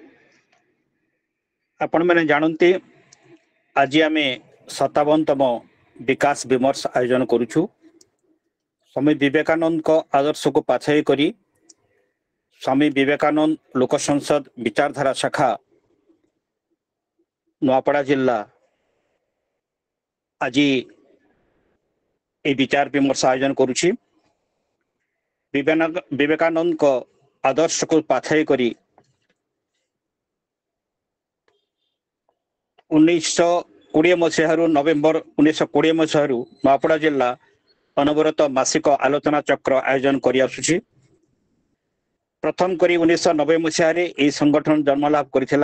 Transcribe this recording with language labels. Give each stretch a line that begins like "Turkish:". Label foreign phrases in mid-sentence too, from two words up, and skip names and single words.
Odia: ଆପଣମାନେ ଜାଣନ୍ତି ଆଜି ଆମେ 57ତମ ବିକାଶ ବିମର୍ଶ ଆୟୋଜନ କରୁଛୁ। ସ୍ୱାମୀ ବିବେକାନନ୍ଦଙ୍କ ଆଦର୍ଶକୁ ପାଛାଇ କରି ସ୍ୱାମୀ ବିବେକାନନ୍ଦ ଲୋକ ସଂସଦ ବିଚାରଧାରା ଶାଖା ନୂଆପଡ଼ା ଜିଲ୍ଲା ଆଜି ଏହି ବିଚାର ବିମର୍ଶ ଆୟୋଜନ କରୁଛି। বিবেকানন্দଙ୍କ ଆଦର୍ଶକୁ ପାଛାଇ କରି 1920 ମସିହାରୁ ନଭେମ୍ବର 1920 ମସିହାରୁ ନୂଆପଡ଼ା ଜିଲ୍ଲା ଅନବରତ ମାସିକ ଆଲୋଚନା ଚକ୍ର ଆୟୋଜନ କରି ଆସୁଛି। ପ୍ରଥମ କରି 1990 ମସିହାରେ ଏହି ସଂଗଠନ ଜନ୍ମ ଲାଭ କରିଥିଲା।